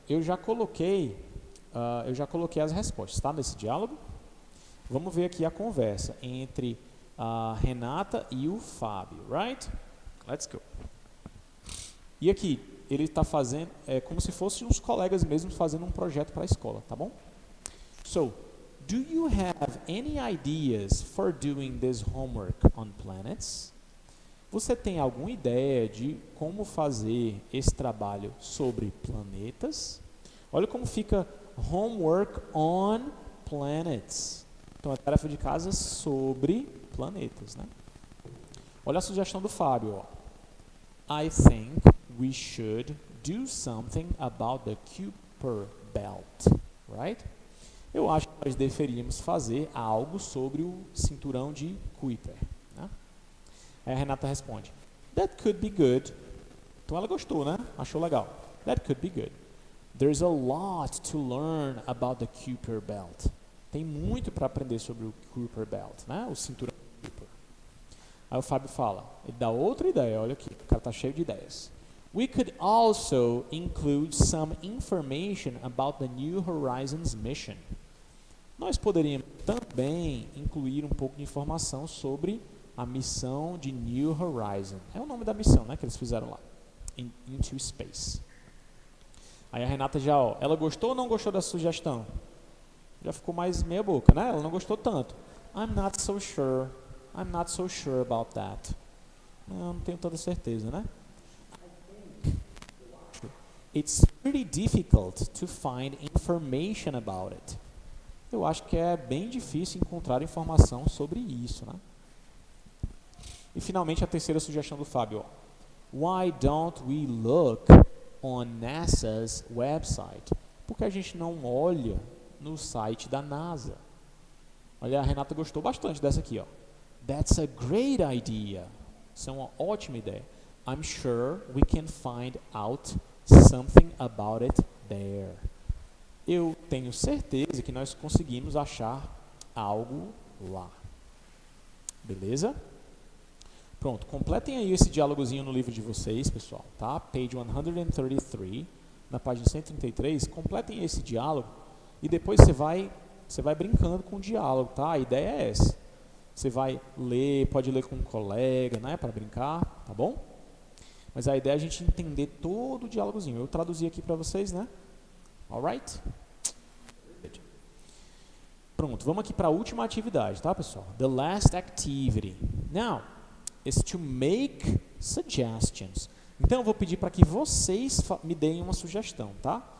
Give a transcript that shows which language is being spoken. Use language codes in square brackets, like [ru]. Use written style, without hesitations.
[pt] Eu já coloquei as respostas, tá? Nesse diálogo. Vamos ver aqui a conversa entre a Renata e o Fábio, [en] right? Let's go. [pt] E aqui, ele está fazendo, como se fossem uns colegas mesmo fazendo um projeto para a escola, tá bom? [en] So, do you have any ideas for doing this homework on planets? [pt] Você tem alguma ideia de como fazer esse trabalho sobre planetas? Olha como fica [en] homework on planets. [pt] Então, a tarefa de casa sobre planetas, né? Olha a sugestão do Fábio, ó. [en] I think we should do something about the Kuiper Belt, right? [pt] Eu acho que nós deveríamos fazer algo sobre o cinturão de Kuiper, né? Aí a Renata responde, [en] that could be good. [pt] Então ela gostou, né? Achou legal. [en] That could be good. There's a lot to learn about the Kuiper Belt. [pt] Tem muito para aprender sobre o Kuiper Belt, né? O cinturão de Kuiper. Aí o Fábio fala, ele dá outra ideia, olha aqui, o cara tá cheio de ideias. [en] We could also include some information about the New Horizons mission. [pt] Nós poderíamos também incluir um pouco de informação sobre a missão de New Horizon. É o nome da missão, né, que eles fizeram lá. Into Space. Aí a Renata já, ó, ela gostou ou não gostou da sugestão? Já ficou mais meia boca, né? Ela não gostou tanto. [en] I'm not so sure. I'm not so sure about that. [pt] Não tenho toda certeza, né? [en] It's pretty difficult to find information about it. [pt] Eu acho que é bem difícil encontrar informação sobre isso, né? E finalmente a terceira sugestão do Fábio. Ó. [en] Why don't we look on NASA's website? [pt] Por que a gente não olha no site da NASA? Olha, a Renata gostou bastante dessa aqui, ó. [en] That's a great idea. [pt] Isso é uma ótima ideia. [en] I'm sure we can find out something about it there. [pt] Eu tenho certeza que nós conseguimos achar algo lá. Beleza? Pronto, completem aí esse diálogozinho no livro de vocês, pessoal, tá? [en] Page 133, [pt] na página 133, completem esse diálogo e depois você vai brincando com o diálogo, tá? A ideia é essa. Você vai ler, pode ler com um colega, né, para brincar, tá bom? Mas a ideia é a gente entender todo o diálogozinho. Eu traduzi aqui para vocês, né? Alright? Pronto, vamos aqui para a última atividade, tá, pessoal? [en] The last activity. Now, is to make suggestions. [pt] Então, eu vou pedir para que vocês me deem uma sugestão, tá?